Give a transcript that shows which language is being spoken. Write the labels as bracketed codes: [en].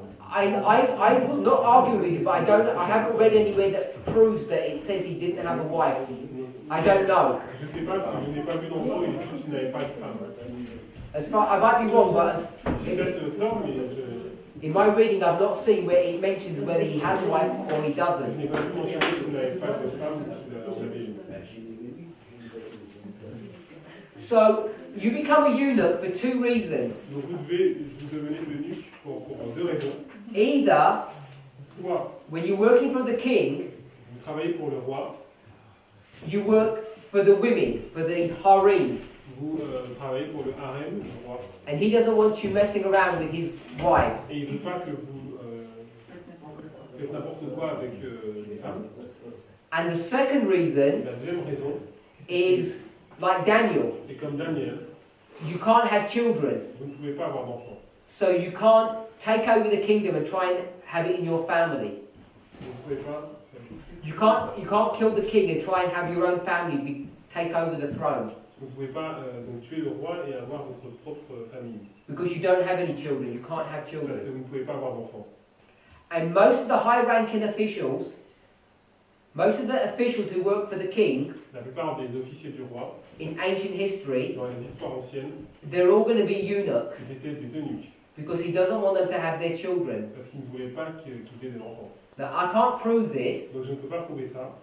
[en] I would not argue with you, but I haven't read anywhere that proves that it says he didn't have a wife. I don't know. [fr] Je ne sais pas, parce que je n'ai pas vu dans Paul, il dit qu'il n'avait pas de femme. [en] As far, I might be wrong, but [fr] C'est peut-être tort, mais je [en] in my reading I've not seen where it mentions whether he has a wife or he doesn't. [fr] n'ai pas vu mentionner qu'il n'avait pas de femme, qu'il en avait une. [en] So, you become a eunuch for two reasons. [fr] Donc vous devenez eunuque pour deux raisons. [en] Either, [fr] Soit [en] when you're working for the king, [fr] vous travaillez pour le roi, [en] you work for the women, for the harem. [fr] vous travaillez pour le harem du roi, [en] And he doesn't want you messing around with his wives. [fr] et il ne veut pas que vous faites n'importe quoi avec les femmes. [en] And the second reason [fr] La deuxième raison, [en] is, like Daniel, [fr] et comme Daniel, [en] you can't have children. [fr] vous ne pouvez pas avoir d'enfants. [en] So you can't take over the kingdom and try and have it in your family. [fr] Vous ne pouvez pas. [en] You can't kill the king and try and have your own family take over the throne. [fr] Vous ne pouvez pas donc tuer le roi et avoir votre propre famille. [en] Because you don't have any children, you can't have [fr] Parce que [en] children. [fr] vous ne pouvez pas avoir d'enfants. [en] And most of the high-ranking officials, most of the officials who work for the kings [fr] La plupart des officiers du roi, [en] in ancient history, [fr] dans les histoires anciennes, [en] they're all going to be eunuchs [fr] ils étaient des eunuques. [en] because he doesn't want them to have their children. [fr] Parce qu'ils ne voulaient pas qu'ils aient des enfants. [en] Now, I can't prove this, [fr] Donc je ne peux pas prouver ça,